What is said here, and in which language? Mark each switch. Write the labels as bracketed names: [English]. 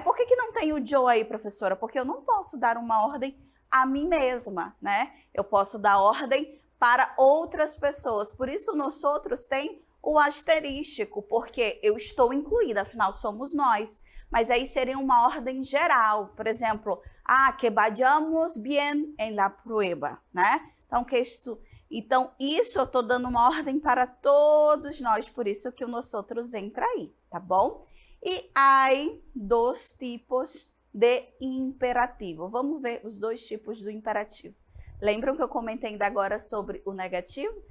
[Portuguese] Por que não tem o eu aí, professora? Porque eu não posso dar uma ordem a mim mesma, né? Eu posso dar ordem para outras pessoas. Por isso, nós outros tem o asterístico, porque eu estou incluída, afinal, somos nós. Mas aí seria uma ordem geral. Por exemplo, [Spanish] que vayamos bien en la prueba, [Portuguese] né? Então, isso eu estou dando uma ordem para todos nós, por isso que o nós outros entra aí, tá bom? E há 2 tipos de imperativo. Vamos ver os 2 tipos do imperativo. Lembram que eu comentei ainda agora sobre o negativo?